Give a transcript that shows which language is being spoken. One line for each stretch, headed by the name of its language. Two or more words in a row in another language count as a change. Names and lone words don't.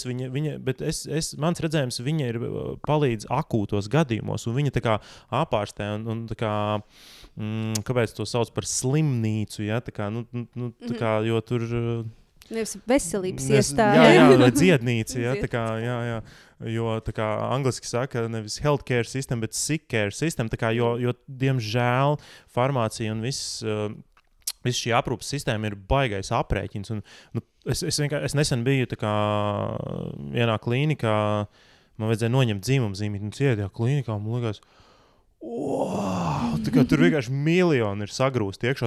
Latvian: Bet mans redzējums, viņa ir palīdz akūtos gadījumos. Un viņa tā kā apārstē un tā kā, kāpēc to sauc par slimnīcu? Ja? Tā kā, tā kā, jo tur... Nevis veselības iestāde. Jā, vai dziednīca. Jā, tā kā, jā. Jo tā kā angliski saka, nevis
English: healthcare system,
Latvian: bet
English: sick care system.
Latvian: Tā kā, jo diemžēl farmācija un viss šī aprūpes sistēma ir baigais aprēķins. Un, es nesen biju tā kā vienā klīnikā, man vajadzēja noņemt dzimumzīmīti, un cietījā klīnikā, man liekas, wow, tur vienkārši miljoni ir sagrūsti iekšā.